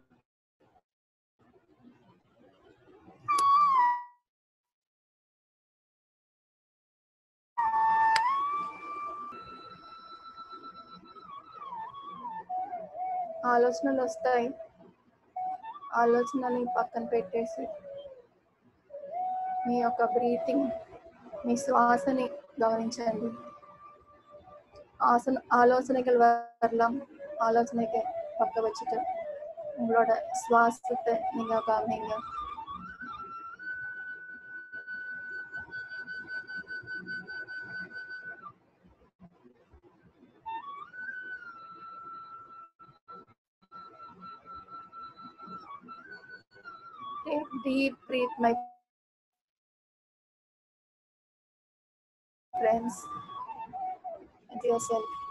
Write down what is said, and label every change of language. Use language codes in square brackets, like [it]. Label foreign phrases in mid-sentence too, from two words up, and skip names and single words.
[te] ఆలోచనలు వస్తాయి, ఆలోచనని పక్కన పెట్టేసి మీ యొక్క బ్రీతింగ్, మీ శ్వాసని గమనించండి. [ta] ஆலோசனைகள் வரலாம், ஆலோசனைக்கு பக்க வச்சுட்டு உங்களோட சுவாசத்தை நீங்க கவனிங்க. [en] Take deep breath, my friends, into yourself.